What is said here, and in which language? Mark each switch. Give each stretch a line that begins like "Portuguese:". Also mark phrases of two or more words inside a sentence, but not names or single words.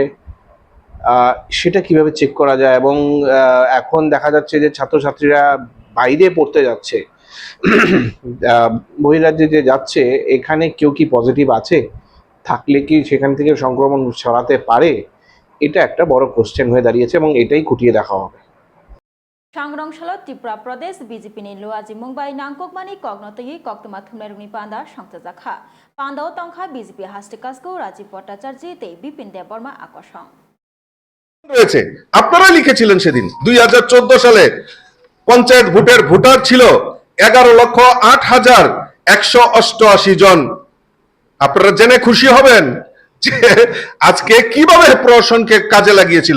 Bangla: সেটা কিভাবে চেক করা যায়, এবং এখন দেখা যাচ্ছে যে ছাত্রছাত্রীরা বাইরে পড়তে যাচ্ছে, বহিরাজ্যে যে যাচ্ছে, এখানে কেউ কি পজিটিভ আছে, থাকলে কি সেখান থেকে সংক্রমণ ছড়াতে পারে, এটা একটা বড় কোশ্চেন হয়ে দাঁড়িয়েছে এবং এটাই খুঁটিয়ে দেখা হবে।
Kok Borok: सांग्रंशाल त्रिपुरा प्रदेश बीजेपी नि लुआजी मुंबाई नांगकमानी कग्नतई कक्तमा थुमनारुनि पांदा संतजाखा पांदाव तंखा बीजेपी हास्टिकासको राजीव भट्टाचार्य ते बिपिन देबबर्मा आकर्षण
Bangla: রয়েছে। আপনারা লিখেছিলেন সেদিন 2014 সালে পঞ্চায়েত ভোটের ভোটার ছিল 11,08,188 জন। আপনারা জেনে খুশি হবেন যে আজকে কিভাবে প্রশাসনকে কাজে লাগিয়েছিল।